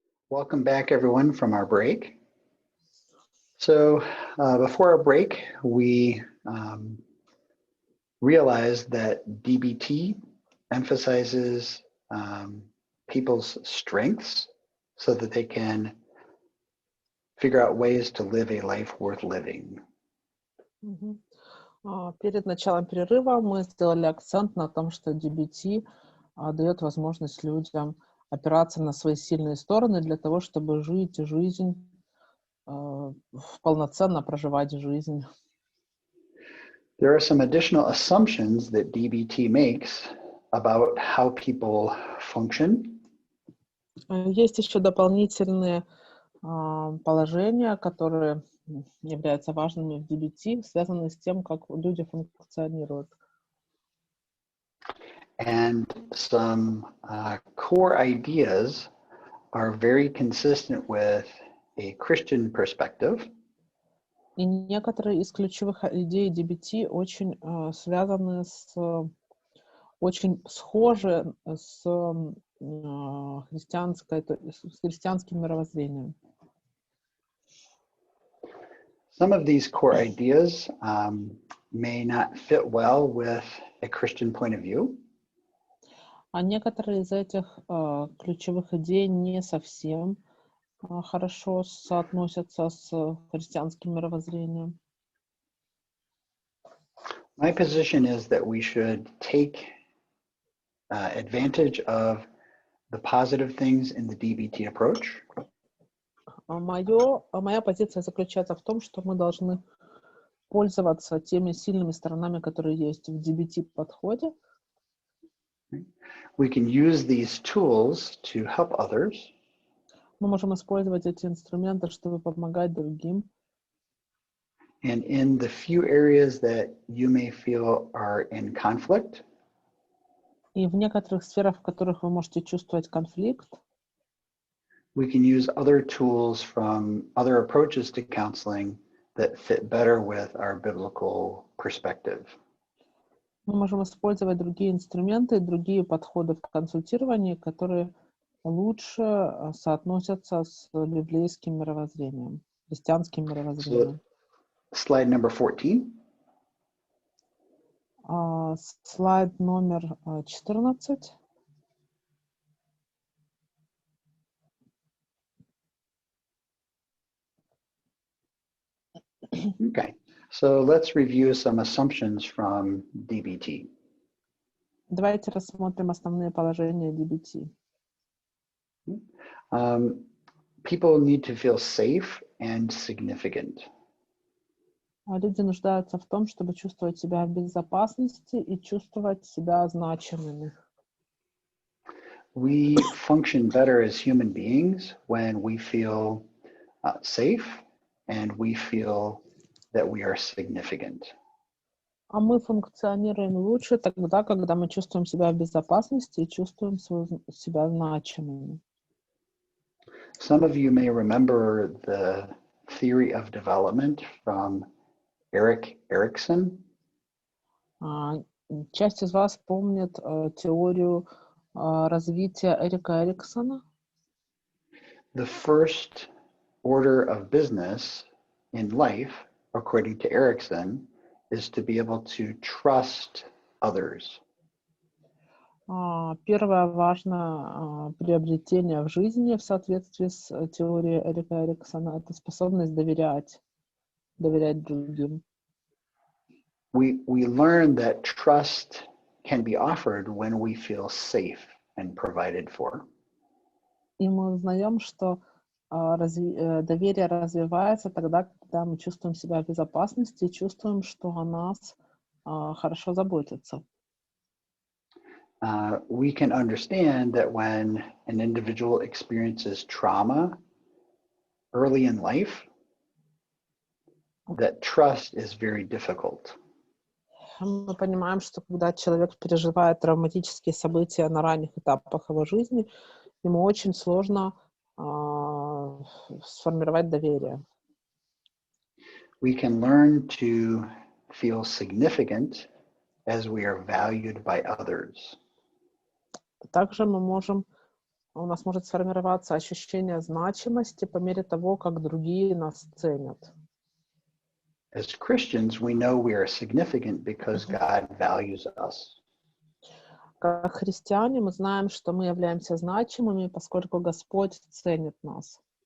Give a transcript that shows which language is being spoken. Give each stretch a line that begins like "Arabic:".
English: Welcome back, everyone, from our break. So before our break, we realized that DBT emphasizes people's strengths so that they can figure out ways to live a life worth living.
Russian: Перед началом перерыва мы сделали акцент на том, что DBT дает возможность людям опираться на свои сильные стороны для того, чтобы жить жизнь, полноценно проживать жизнь.
English: There are some additional assumptions that DBT makes about how people function.
Russian: Есть еще дополнительные положения, которые являются важными в DBT, связанные с тем, как люди функционируют.
English: And some core ideas are very consistent with a Christian perspective.
Russian: И некоторые из ключевых идей DBT очень связаны очень схожи с христианским мировоззрением.
English: Some of these core ideas may not fit well with a Christian point of view.
Russian: А некоторые из этих ключевых идей не совсем хорошо соотносятся с христианским мировоззрением.
English: My position is that we should take advantage of the positive things in the DBT approach.
Russian: Моя позиция заключается в том, что мы должны пользоваться теми сильными сторонами, которые есть в DBT-подходе.
English: We can use these tools to help others.
Russian: Мы можем использовать эти инструменты, чтобы помогать другим.
English: And in the few areas that you may feel are in conflict,
Russian: И в некоторых сферах, в которых вы можете чувствовать конфликт,
English: we can use other tools from other approaches to counseling that fit better with our biblical perspective.
Russian: мы можем использовать другие инструменты, другие подходы в консультировании, которые лучше соотносятся с библейским мировоззрением, христианским мировоззрением.
English: Slide number 14.
Russian: Слайд номер 14.
English: Okay, so let's review some assumptions from DBT.
Russian: Давайте рассмотрим основные положения DBT.
English: People need to feel safe and significant.
Russian: Люди нуждаются в том, чтобы чувствовать себя в безопасности и чувствовать себя значимыми.
English: We function better as human beings when we feel safe and we feel that we are significant.
Russian: А мы функционируем лучше тогда, когда мы чувствуем себя в безопасности и чувствуем себя значимыми.
English: Some of you may remember the theory of development from Erik Erikson.
Russian: Часть из вас помнит теорию развития Эрика Эриксона.
English: The first order of business in life, according to Erikson, is to be able to trust others.
Russian: Первое важное приобретение в жизни в соответствии с теорией Эрика Эриксона — это способность доверять другим.
English: We learn that trust can be offered when we feel safe and provided for.
Russian: И мы узнаем, что доверие развивается тогда, когда мы чувствуем себя в безопасности и чувствуем, что о нас хорошо заботятся.
English: We can understand that when an individual experiences trauma early in life, that trust is very difficult.
Russian: Мы понимаем, что когда человек переживает травматические события на ранних этапах его жизни, ему очень сложно сформировать доверие.
English: We can learn to feel significant as we are valued by others.
Russian: Также мы можем у нас может сформироваться ощущение значимости по мере того, как другие нас ценят.
English: As Christians, we know we are significant because God values us.
Russian: Как христиане мы знаем, что мы являемся значимыми, поскольку Господь ценит нас.